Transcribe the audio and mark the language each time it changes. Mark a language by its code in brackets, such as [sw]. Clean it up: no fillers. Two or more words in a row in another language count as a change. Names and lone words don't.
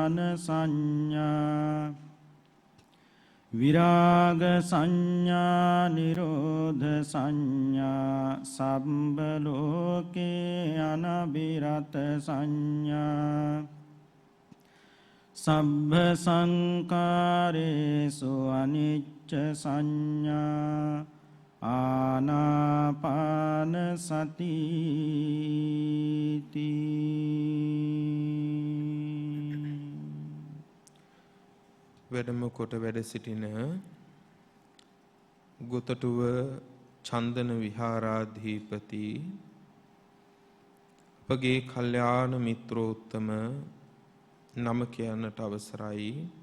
[pi] සංඥා විරාග සංඥා නිරෝධ සංඥා සම්බ ලෝකේ අනබිරත සංඥා සබ්බ සංකාරේසු අනිච්ච සංඥා ආනාපාන සතිති. [si] වැඩම කොට වැඩ සිටින ගොතටුව චන්දන විහාරාධිපති අපගේ කල්යාණ මිත්‍රෝත්තම නම කියන්නට අවසරයි.